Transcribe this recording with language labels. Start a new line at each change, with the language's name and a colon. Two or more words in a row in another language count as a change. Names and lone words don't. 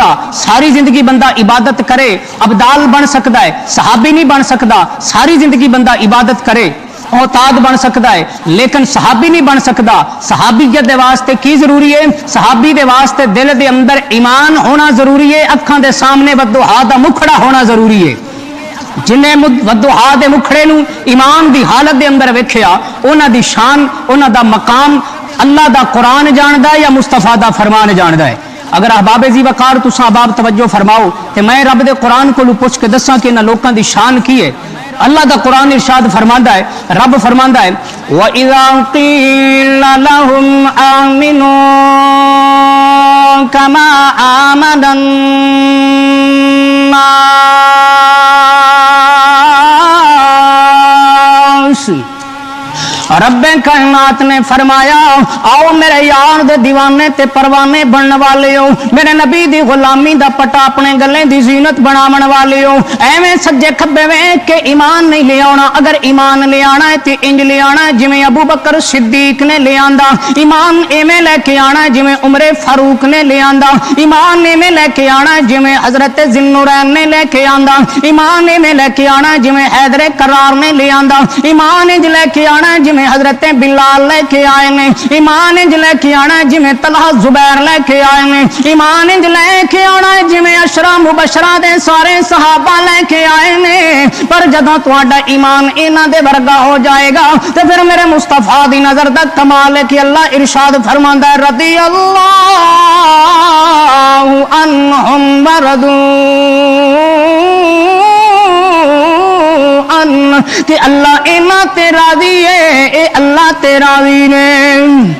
Urdu: ساری زندگی بندہ عبادت کرے ابدال بن سکتا ہے، صحابی نہیں بن سکتا۔ ساری زندگی بندہ عبادت کرے اوتاد بن سکتا ہے، لیکن صحابی نہیں بن سکتا۔
Punjabi: صحابیت دے واسطے کی ضروری ہے؟ صحابی دے واسطے دل دے اندر ایمان ہونا ضروری ہے، اکھاں دے سامنے ودوہا دا مکھڑا ہونا ضروری ہے۔ جنہیں ودوہا دے مکھڑے نو ایمان دی حالت دے اندر ویکھیا، انہاں دی شان، انہاں دا مقام اللہ دا قرآن جاندا ہے یا مصطفیٰ دا فرمان جاندا ہے؟ اگر احباب زی وقار تساں احباب توجہ فرماؤ تے میں رب دے قرآن کو پوچھ کے دساں کہ انہاں لوکاں دی شان کی ہے۔ اللہ دا قرآن ارشاد فرماندا ہے، رب فرماندا ہے
Arabic: وَإِذَا قِيلَ لَهُمْ آمِنُوا كَمَا آمَنَ النَّاسُ۔
Punjabi: رب کائنات نے فرمایا آؤ میرے یار دے دیوانے تے پروانے بننے والے ہو، میرے نبی دی غلامی دا پٹا اپنے گلے دی زینت بناون والے ہو، ایویں سجے کھبے ویکھ کے ایمان نہیں لے آنا۔ اگر ایمان لے آنا ہے تے انج لے آنا ہے جویں ابو بکر صدیق نے لے آندا، ایمان ایویں لے کے آنا ہے جویں عمر فاروق نے لے آندا، ایمان ایویں لے کے آنا ہے جویں حضرت ذوالنورین نے لے کے آندا، ایمان ایویں لے کے آنا ہے جویں حیدر کرار نے لے آندا، ایمان انج لے کے آنا ہے جویں حضرت بلال لے کے آئے نے، ایمان انج لے کے آنا ہے جویں طلحہ زبیر لے کے آئے نے، ایمان انج لے کے آنا ہے جویں عشرہ مبشرہ دے سارے صحابہ لے کے آئے نے۔ پر جدوں تہاڈا ایمان انہاں دے ورگا ہو جائے گا تے پھر میرے مصطفیٰ دی نظر دا کمال ہے کہ اللہ ارشاد فرماندا ہے
Arabic: رضی اللہ عنہم ورضوا
Punjabi: کہ اللہ اینا تے راضی ہے، اے اللہ تے راضی نے۔